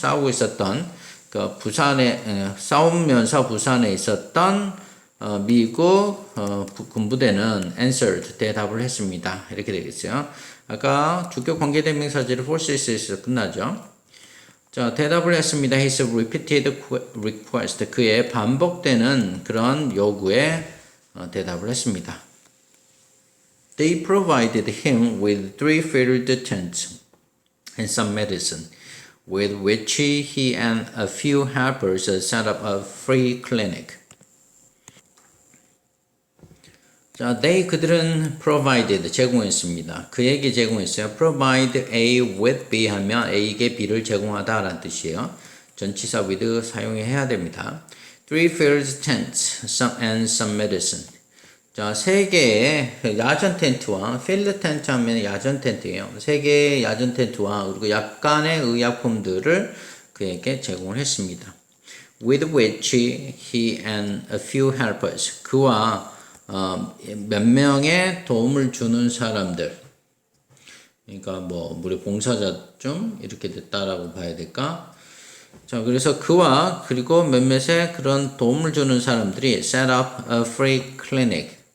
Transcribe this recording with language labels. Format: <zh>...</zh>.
<ko>싸우고 있었던 그 부산에 싸우면서 부산에 있었던 미국 군부대는 answered 대답을 했습니다. 이렇게 되겠어요. 아까 주격 관계대명사절이 forces에서 끝나죠. 자, 대답을 했습니다.</ko> <en>His repeated request.</en> <ko>그의 반복되는 그런 요구에 대답을 했습니다.</ko> <en>They provided him with 3 filled tents and some medicine, with which he and a few helpers set up a free clinic.</en> <ko>자, they 그들은 provided 제공했습니다. 그에게 제공했어요.</ko> <en>provide A with B</en> <ko>하면 A에게 B를 제공하다 라는 뜻이에요. 전치사 with 사용해야 됩니다.</ko> <en>3 filled tents and some medicine.</en> <ko>자, 3개의 야전 텐트와 filled 텐트 하면 야전 텐트예요. 3개의 야전 텐트와 그리고 약간의 의약품들을 그에게 제공을 했습니다.</ko> <en>with which he and a few helpers.</en> <ko>그와 몇 명의 도움을 주는 사람들. 그러니까 뭐 우리 봉사자쯤 이렇게 됐다라고 봐야 될까? 자, 그래서 그와 그리고 몇몇의 그런 도움을 주는 사람들이</ko> <en>set up a free clinic.</en>